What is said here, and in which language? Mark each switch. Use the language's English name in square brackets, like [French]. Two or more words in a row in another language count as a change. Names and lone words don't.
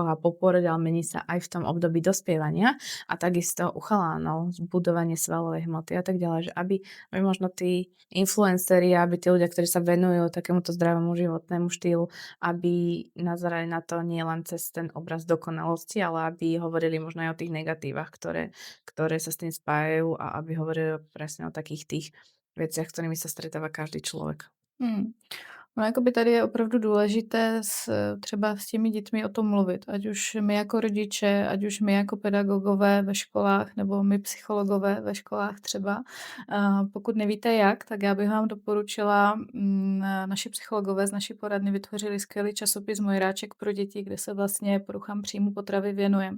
[Slovak] a po porode, ale mení sa aj v tom období dospievania a takisto u chalánov, zbudovanie svalovej hmoty a tak ďalej, že aby možno tí influenceri, aby tí ľudia, ktorí sa venujú takémuto zdravému životnému štýlu, aby nazerali na to nie len cez ten obraz dokonalosti, ale aby hovorili možno aj o tých negatívach, ktoré sa s tým spájajú a aby hovorili presne o takých tých veciach, s ktorými sa stretáva každý človek. Hmm. [Czech] No, jakoby tady je opravdu důležité třeba s těmi dětmi o tom mluvit, ať už my jako rodiče, ať už my jako pedagogové ve školách, nebo my psychologové ve školách třeba. Pokud nevíte jak, tak já bych vám doporučila, naši psychologové z naší poradny vytvořili skvělý časopis Mojráček pro děti, kde se vlastně poruchám příjmu potravy věnujeme.